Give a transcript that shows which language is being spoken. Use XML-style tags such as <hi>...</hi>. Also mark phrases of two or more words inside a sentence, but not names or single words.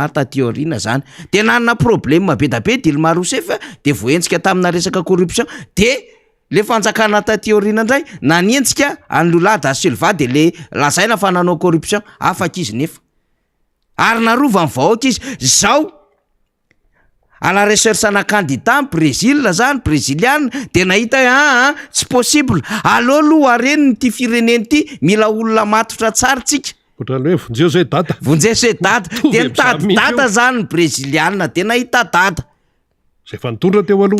<mg>tatiorina zany de nanana problème be da be Dilma Rousseff de voentsika tamina resaka corruption de le fanjakana tatiorina indray nanentsika any Lula da Silva de le lazaina fa nanao corruption afaka izy nefa ary narova ny vahoaka izy zao</mg> <fr>à la recherche</fr> <mg>ana candidat Brésil zany brésiliane de nahita tsy possible allo aloha areny ty fireneny ty mila olona matotra tsara tsika ohatrany hoe vonjeo zay data vonjeo zay data de nitady data zany brésiliane de nahita data zay fa nitondra teo aloha</mg>